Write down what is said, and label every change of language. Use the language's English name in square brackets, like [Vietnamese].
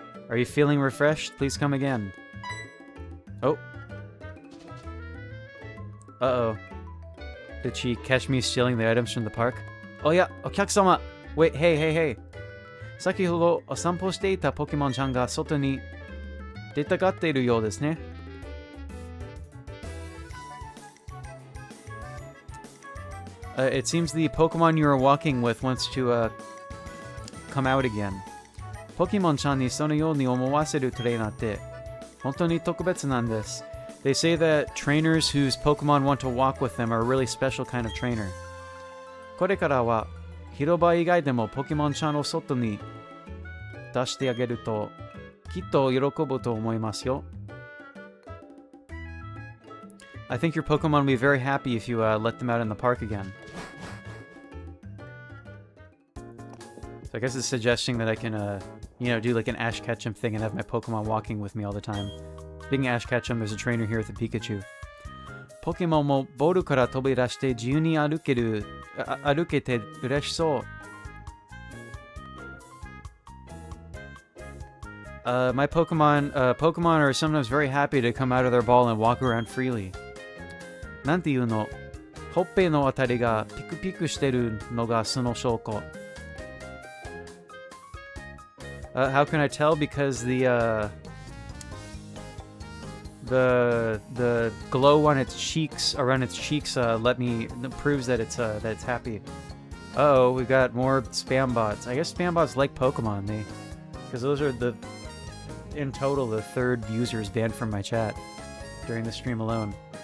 [English] Are you feeling refreshed? Please come again. Oh. Uh-oh. Did she catch me stealing the items from the park? Oh yeah, okyakusama! Wait, hey. [Japanese] 先ほどお散歩していたポケモンちゃんが外に出たがっているようですね。 [English] It seems the Pokemon you are walking with wants to come out again. [Japanese] ポケモンちゃんにそのように思わせるトレーナーって本当に特別なんです。 [English] They say that trainers whose Pokemon want to walk with them are a really special kind of trainer. [Japanese] これからは広場以外でもポケモンちゃんを外に出してあげるときっと喜ぶと思いますよ。 [English] I think your Pokemon will be very happy if you let them out in the park again. So I guess it's suggesting that I can, do like an Ash Ketchum thing and have my Pokemon walking with me all the time. Speaking of Ash Ketchum, there's a trainer here with a Pikachu. [Japanese] Pokemon もボールから飛び出して自由に歩けて嬉しそう。 [English] My Pokemon are sometimes very happy to come out of their ball and walk around freely. [Japanese] なんていうの？ほっぺのあたりがピクピクしてるのがその証拠。 [English] How can I tell? Because the glow on its cheeks, around its cheeks, proves that it's happy. Uh-oh, we've got more spam bots. I guess spam bots like Pokemon, because those are in total, the third users banned from my chat during the stream alone.